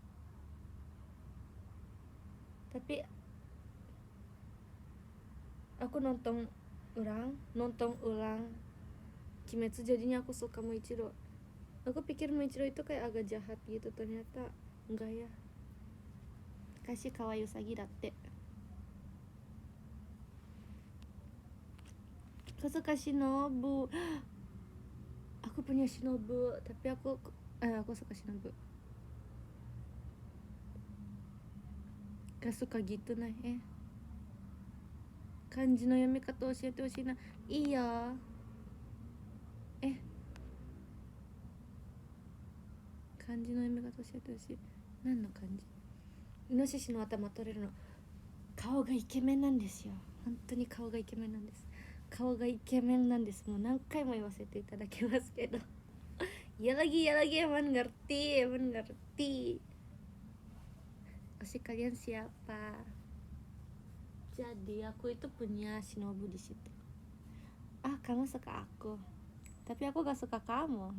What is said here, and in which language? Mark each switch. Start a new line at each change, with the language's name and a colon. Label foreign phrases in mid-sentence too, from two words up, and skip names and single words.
Indonesian: Tapi aku nonton ulang Kimetsu, jadinya aku suka Moichiro. Aku pikir Moichiro itu kayak agak jahat gitu, ternyata enggak ya.
Japanese: Kasih かわいいうさぎだって.
Indonesian: Aku suka Shinobu. Aku punya Shinobu, tapi aku suka Shinobu. Gak suka gitu nah.
Japanese: 漢字の読み方教えてほしいな. Iya. 漢字の読み方教えてほしい. 何の漢字? 猪の頭取れるの. 顔がイケメンなんですよ。本当に顔がイケメンなんです. 顔がイケメンなんです. Mau 何回も言わせていただきますけど.
Indonesian: Ya lagi emang ngerti. Oshi kalian siapa? Jadi aku itu punya Shinobu di situ. Kamu suka aku, tapi aku gak suka kamu.